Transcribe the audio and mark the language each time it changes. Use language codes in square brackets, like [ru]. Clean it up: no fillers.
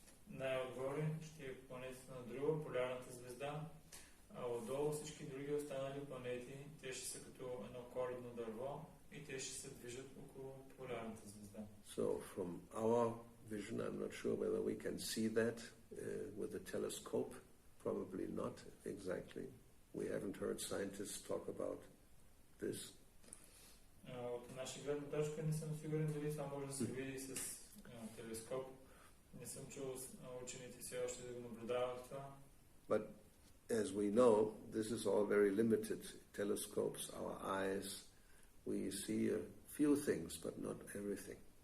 [bg] Най-отгоре ще е планетата на Друва, полярната звезда, а отдолу всички други останали планети, те ще са като едно коледно дърво и те ще се движат около полярната звезда. [en] So from our vision, I'm not sure whether we can see that with a telescope. Probably not exactly. We haven't heard scientists talk about this. [bg] От наша гледна точка не съм сигурен дали това може да се види с телескоп. Не съм чул учените все още да го наблюдават това. [en] But as we know, this is all very limited. Telescopes, our eyes, we see a few things, but not everything.